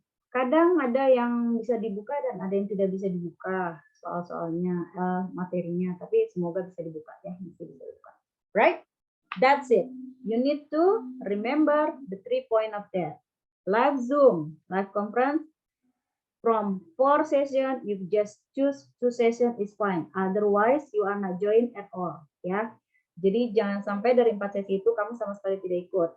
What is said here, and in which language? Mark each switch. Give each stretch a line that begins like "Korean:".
Indonesian: Kadang ada yang bisa dibuka dan ada yang tidak bisa dibuka soal-soalnya, materinya, tapi semoga bisa dibuka ya, bisa dibuka.
English: Right? That's it. You need to remember the 3 points of that. Live Zoom, live conference, from 4 sessions, you just choose 2 sessions is fine. Otherwise, you are not join at all.
Indonesian: Ya. Jadi jangan sampai dari 4 sesi itu kamu sama sekali tidak ikut.